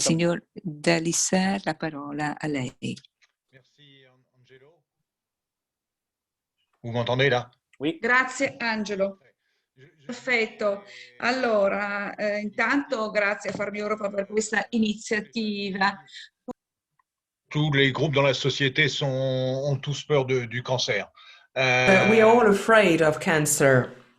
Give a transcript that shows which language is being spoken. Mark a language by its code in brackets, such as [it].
[it] Signor D'Alissac, la parola a lei. [fr] Merci Angelo. Vous m'entendez là? Oui. [it] Grazie Angelo. Perfetto. Allora, intanto grazie a Farmi Europa per questa iniziativa. [fr] Tous les groupes dans la société ont tous peur du cancer. [en] We are all afraid of cancer.